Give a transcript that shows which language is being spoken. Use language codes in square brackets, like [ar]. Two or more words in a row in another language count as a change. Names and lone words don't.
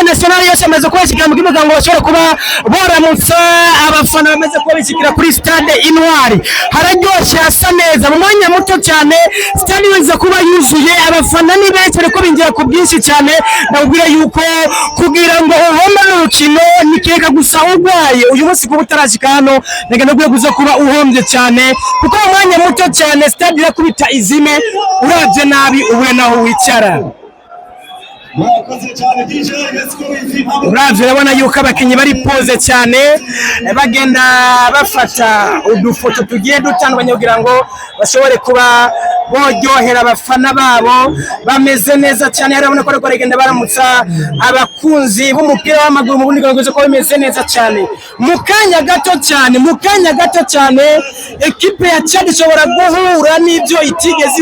[rn] nationale yose amaze kubashikira mu kugira ngo bashobore kuba baramutsa abafana bamaze kuba bishikira kuri stade Intwari hararyoshe hasa neza mu mwanya muto cyane stade iza kuba yuzuye abafana ni benshi ariko binjira ku bwinshi cyane ndabwira yuko kugira ngo uhombe n'urukino nikeka gusa urwaye uyu munsi kuba utarashika hano nagenda kuza kuba uhombye cyane kuko mu mwanya muto cyane stade irakubita izime uravye nabi ubure naho wicara uravye urabona yuko abakinyi bari pose cyane bagenda bafata udufoto tugiye dutandukanye kugira ngo bashobore kuba boryohera abafana babo bameze neza cyane harabona ko baragenda baramutsa abakunzi b'umupira w'amaguru mu bundi bwose ko bimeze neza cyane mu kanya gato cyane equipe ya Chad ishobora guhura n'ibyo itigeze